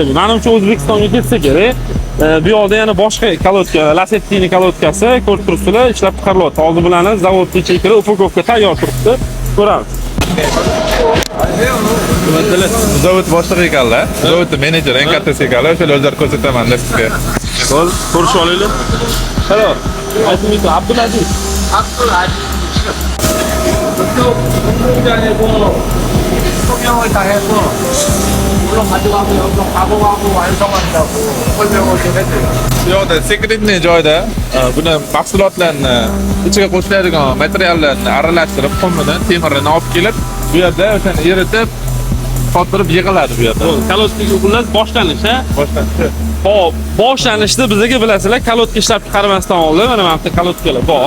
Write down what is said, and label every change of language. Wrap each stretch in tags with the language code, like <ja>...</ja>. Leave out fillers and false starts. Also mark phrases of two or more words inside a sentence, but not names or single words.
<uz>Menimcha O'zbekistonga ketsa kerak. Bu yoqda yana boshqa kalotka, Lasettini kalotkasi ko'rib turibsizlar, ishlab chiqarilyapti. Hozir bularni zavodga chekilib upakovka tayyor turibdi. Ko'ramiz. Zavod boshlig'i ekanlar. Zavodning menejeri, eng kattasi ekanlar. O'sha o'zlari ko'rsataman sizga. Qo'l ko'rishib olaylik. Hello. Aytmaydi Abdulaziz.</uz> <ko>성형을 다 해서 물론 가져가고 여기서 가공하고 완성한다고 설명을 좀 해줘요.</ko> <uz>Bu yoqda sekretniy joyda buni mahsulotlarni ichiga qo'shiladigan materiallarni aralashtirib, qumini, temirini olib kelib, bu yerda o'shani eritib, qotirib yig'iladi bu yerda. Kalotkaga xullas boshlanish, ha? Boshlanishi. Xo'p, boshlanishda bizga bilasizlar, kalotka ishlab chiqarmasdan oldin mana bu kalotkalar bor.</uz>